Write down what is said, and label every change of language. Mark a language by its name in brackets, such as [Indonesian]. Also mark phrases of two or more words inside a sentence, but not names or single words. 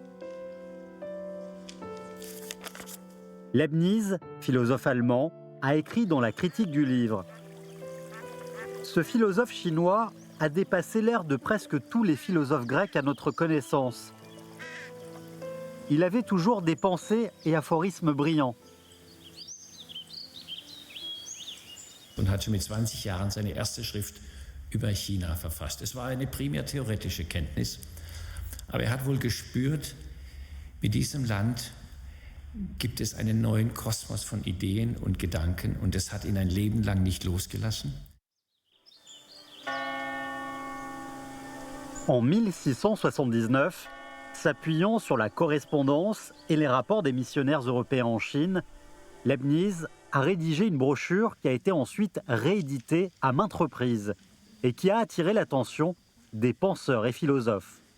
[French] Leibniz, philosophe allemand, a écrit dans la critique du livre « Ce philosophe chinois a dépassé l'ère de presque tous les philosophes grecs à notre connaissance. Il avait toujours des pensées et aphorismes brillants. » [German] Und hat schon mit 20 Jahren seine erste Schrift über China verfasst. Es war eine primär theoretische Kenntnis, aber er hat wohl gespürt, mit diesem Land gibt es einen neuen Kosmos von Ideen und Gedanken und das hat ihn ein Leben lang nicht losgelassen. [French] En 1679, s'appuyant sur la correspondance et les rapports des missionnaires européens en Chine, Leibniz a rédigé une brochure qui a été ensuite rééditée à maintes reprises et qui a attiré l'attention des penseurs et philosophes.